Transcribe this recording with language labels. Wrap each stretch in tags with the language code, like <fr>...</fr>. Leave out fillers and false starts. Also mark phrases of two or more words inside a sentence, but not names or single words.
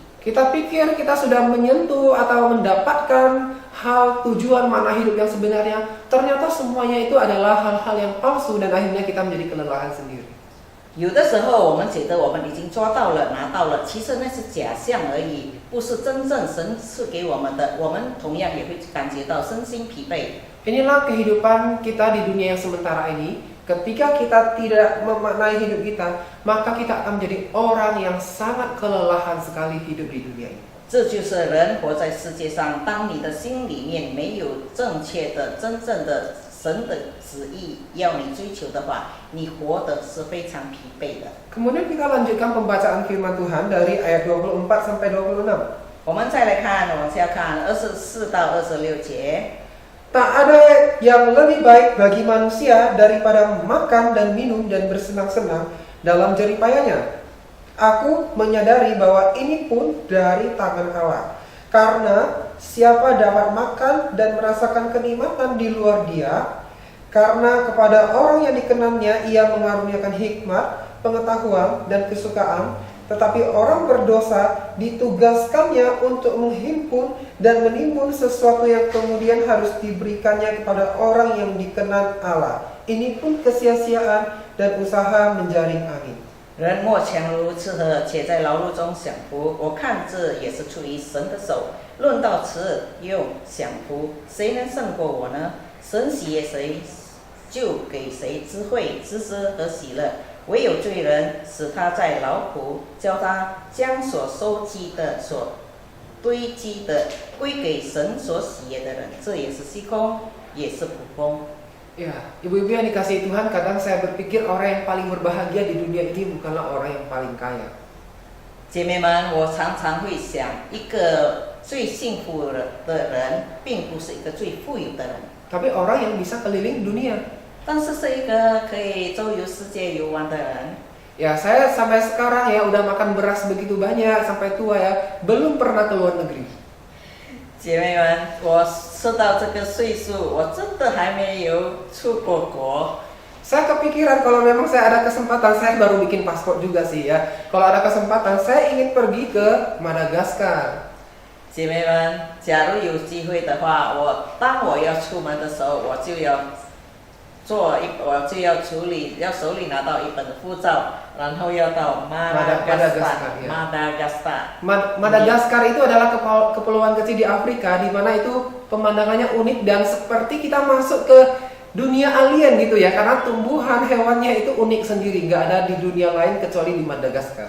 <id>Kita pikir kita sudah menyentuh atau mendapatkan hal tujuan makna hidup yang sebenarnya, ternyata semuanya itu adalah hal-hal yang palsu dan akhirnya kita menjadi kelelahan sendiri.</id> <zh>有的时候我们觉得我们已经抓到了、拿到了，其实那是假象而已，不是真正神赐给我们的。我们同样也会感觉到身心疲惫。</zh> <id>Inilah kehidupan kita di dunia yang sementara ini. Ketika kita tidak memaknai hidup kita, maka kita akan menjadi orang yang sangat kelelahan sekali hidup di dunia ini.</id> <zh>这就是人活在世界上，当你的心里面没有正确的、真正的神的旨意要你追求的话，你活得是非常疲惫的。</zh> <id>Kemudian kita lanjutkan pembacaan firman Tuhan dari ayat 24 sampai 26.</id> <zh>我们再来看，往下看24到26节。</zh> <id>Tak ada yang lebih baik bagi manusia daripada makan dan minum dan bersenang-senang dalam jeripayanya. Aku menyadari bahwa ini pun dari tangan Allah. Karena siapa dapat makan dan merasakan kenikmatan di luar Dia, karena kepada orang yang dikenannya Ia mengaruniakan hikmat, pengetahuan, dan kesukaan, tetapi orang berdosa ditugaskannya untuk menghimpun dan menimbun sesuatu yang kemudian harus diberikannya kepada orang yang dikenan Allah. Ini pun kesia-siaan dan usaha menjaring angin.</id> <zh>人莫强如此何，且在劳碌中享福。我看这也是出于神的手。论到此又享福，谁能胜过我呢？神喜悦谁，就给谁智慧、知识和喜乐。唯有罪人，使他在劳苦，叫他将所收集的、所堆积的归给神所喜悦的人，这也是虚空，也是捕风。</zh> <id>Ya, ibu-ibu yang dikasihi Tuhan, kadang saya berpikir orang yang paling berbahagia di dunia ini bukanlah orang yang paling kaya.</id> <zh>姐妹们，我常常会想，一个最幸福的人，并不是一个最富有的人，</zh> <id>Tapi orang yang bisa keliling dunia.</id> <zh>但是是一个可以周游世界游玩的人。</zh> <id>Ya, saya sampai sekarang ya udah makan beras begitu banyak sampai tua ya, belum pernah ke luar negeri.</id> <zh>姐妹们，我吃到这个岁数，我真的还没有出过国。</zh> <id>Saya kepikiran kalau memang saya ada kesempatan, saya baru bikin paspor juga sih ya. Kalau ada kesempatan, saya ingin pergi ke Madagaskar.</id> <zh>姐妹们，假如有机会的话，当我要出门的时候，我就要处理，要手里拿到一本护照，然后要到</zh> <id>Madagaskar itu adalah kepulauan kecil di Afrika, di mana itu pemandangannya unik dan seperti kita masuk ke dunia alien gitu ya, karena tumbuhan hewannya itu unik sendiri, nggak ada di dunia lain kecuali di Madagaskar.</id>